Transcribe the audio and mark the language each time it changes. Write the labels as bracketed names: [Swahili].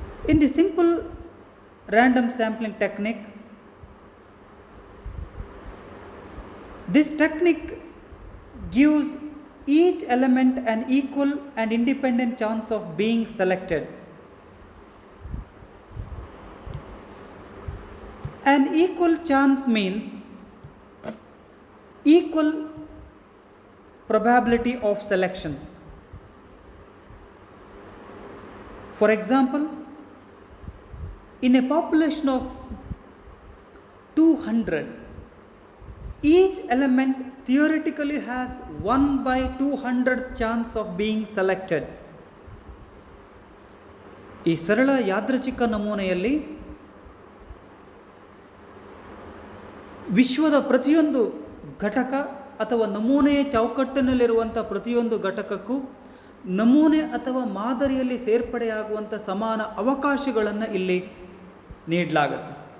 [English] In the simple random sampling technique, this technique gives each element an equal and independent chance of being selected. An equal chance means equal probability of selection. For example, in a population of 200, each element theoretically has 1/200 chance of being selected. [Kannada] ಈ ಸರಳ ಯಾದೃಚ್ಛಿಕ ನಮೂನೆಯಲ್ಲಿ ವಿಶ್ವದ ಪ್ರತಿಯೊಂದು ಘಟಕ ಅಥವಾ ನಮೂನೆಯ ಚೌಕಟ್ಟಿನಲ್ಲಿರುವಂಥ ಪ್ರತಿಯೊಂದು ಘಟಕಕ್ಕೂ ನಮೂನೆ ಅಥವಾ ಮಾದರಿಯಲ್ಲಿ ಸೇರ್ಪಡೆಯಾಗುವಂಥ ಸಮಾನ ಅವಕಾಶಗಳನ್ನು ಇಲ್ಲಿ ನೀಡಲಾಗುತ್ತೆ.